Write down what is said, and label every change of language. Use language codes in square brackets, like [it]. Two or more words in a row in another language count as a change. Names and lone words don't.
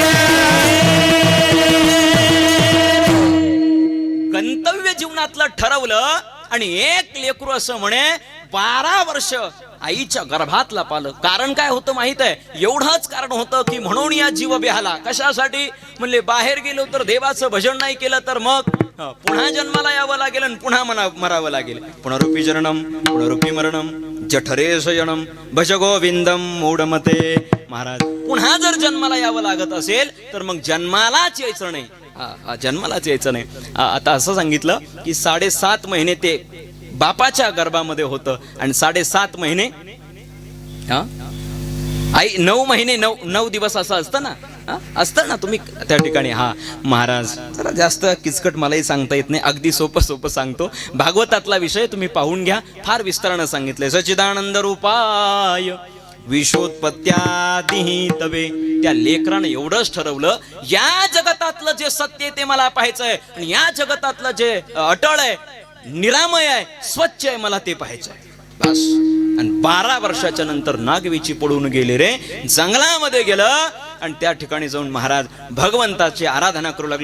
[mr] गंतव्य जीवनातलं ठरवलं आणि एक लेकरू असं म्हणे 12 वर्ष आईच्या गर्भातला पालक. कारण काय होतं माहित आहे? एवढंच कारण होतं की म्हणून या जीव बेहाला. कशासाठी? म्हणले बाहेर गेलो तर देवाचं भजन नाही केलं तर मग पुन्हा जन्माला यावं लागेल आणि पुन्हा मरावं लागेल. [sa] पुनरुपी जननम पुनरुपी मरणम जठरे शयनम भज गोविंदम मूढमते. [mr] महाराज पुन्हा जर जन्माला यावं लागत असेल तर मग जन्मालाच यायचं नाही. जन्मालाच यायचं नाही. आता असं सांगितलं की 7.5 महिने ते बापाच्या गर्भामध्ये होतं आणि 7.5 महिने आई 9 महिने 9 दिवस असं असतं ना. असतं ना तुम्ही त्या ठिकाणी. हा महाराज जरा जास्त किचकट मलाही सांगता येत नाही. अगदी सोपं सांगतो. भागवतातला विषय तुम्ही पाहून घ्या. फार विस्तारानं सांगितलंय. [sa] सच्चिदानंद रूपाय विश्वोत्पत्त्यादिही तवे. [mr] त्या लेकरानं एवढंच ठरवलं या जगतातलं जे सत्य ते मला पाहायचंय आणि या जगतातलं जे अटळ आहे निरामय आहे स्वच्छ आहे मला ते पाहायचंय बस. आणि 12 वर्षाच्या नंतर नागवेची पडून गेले रे. जंगलामध्ये गेलं आणि त्या ठिकाणी जाऊन महाराज भगवंताची आराधना करू लागलं.